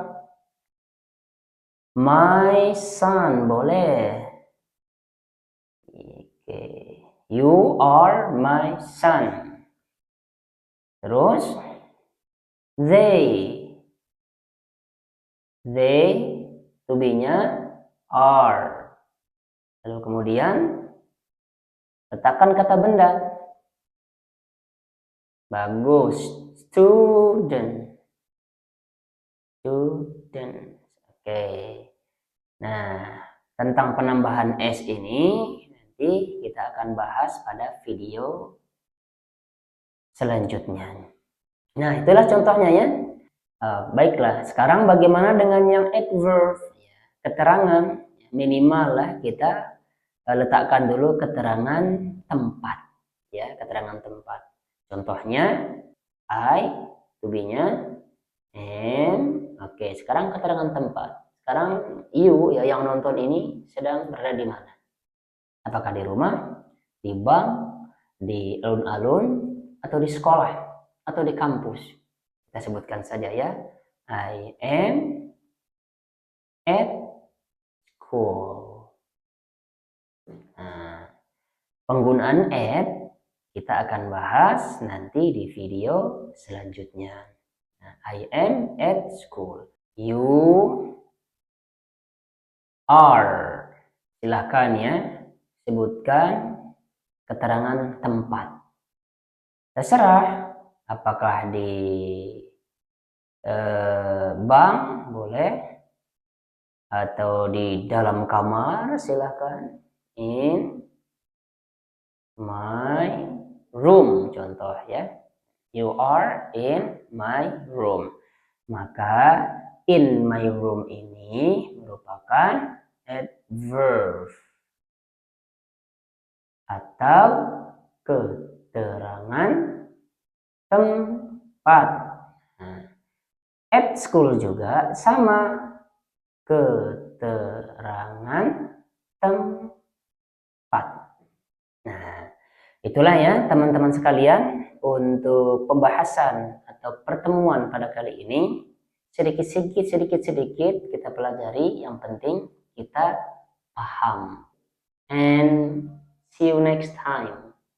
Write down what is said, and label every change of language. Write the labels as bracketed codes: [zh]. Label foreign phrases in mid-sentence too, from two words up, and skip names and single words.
[en] My son, boleh. Oke. You are my son. Terus they to be-nya are. [id] Lalu kemudian letakkan kata benda. Bagus. Student. Oke. Nah, tentang penambahan S ini nanti kita akan bahas pada video selanjutnya. Nah, itulah contohnya ya. Baiklah, sekarang bagaimana dengan yang adverb? Keterangan, minimal lah kita letakkan dulu keterangan tempat. Ya, keterangan tempat. Contohnya, [en] I, to be-nya, am. [id] Oke, sekarang keterangan tempat. Sekarang you ya yang nonton ini sedang berada di mana? Apakah di rumah, di bank, di alun-alun, atau di sekolah, atau di kampus? Kita sebutkan saja ya. [en] I am at school. [id] Nah, penggunaan at kita akan bahas nanti di video selanjutnya. Nah, [en] I am at school. You are. [id] Silahkan ya, sebutkan keterangan tempat. Terserah, apakah di bank boleh, atau di dalam kamar, silahkan. [en] In my room, [id] contoh ya. [en] You are in my room. [id] Maka [en] in my room [id] ini merupakan adverb atau keterangan tempat. Nah, [en] at school [id] juga sama, keterangan tempat. Nah, itulah ya teman-teman sekalian untuk pembahasan atau pertemuan pada kali ini. Sedikit kita pelajari, yang penting kita paham. [en] And see you next time.